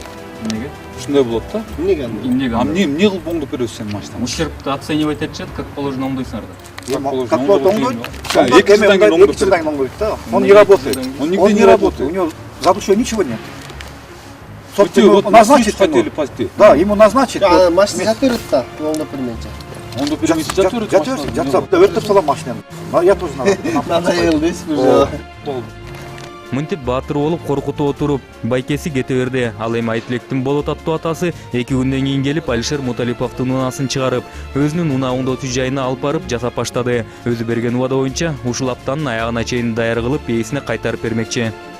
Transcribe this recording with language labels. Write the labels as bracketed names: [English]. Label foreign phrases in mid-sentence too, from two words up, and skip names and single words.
[Kyrgyz] Неге? Ушундай болот да. Эмнеге? Эмнеге? А эмне кылып оңдоп беребиз сенин машинаң? Ущербты оценивать этишет, [Russian] как положено [Kyrgyz] оңдойсуңар да. [Russian] Как положено, положено, он он должен- [Kyrgyz] Эки жылдан кийин оңдоп берет. оңдойт да. [Russian] Он не работает. Он нигде не У работает. него за душой ничего нет. Вот Собственно, вот назначить хотели ему. пойти. Да, ему назначить. [Kyrgyz] Машина жатып берет да, оңдоп бермейинче. Оңдоп бермейинче жатып берет машина. Жатса, өртөп салам машинаны. [Russian] Я тоже [Kyrgyz] Надоел дейсиз уже. Мынтип баатыр болуп коркутуп отуруп, байкеси кете берди. Ал эми Айтилектин Болот аттуу атасы 2 күндөн кийин келип Алишер Муталиповдун унаасын чыгарып, өзүнүн унаа оңдотуу жайына алып барып жасап баштады. Өзү берген убада боюнча ушул аптанын аягына чейин даяр кылып, ээсине кайтарып бермекчи.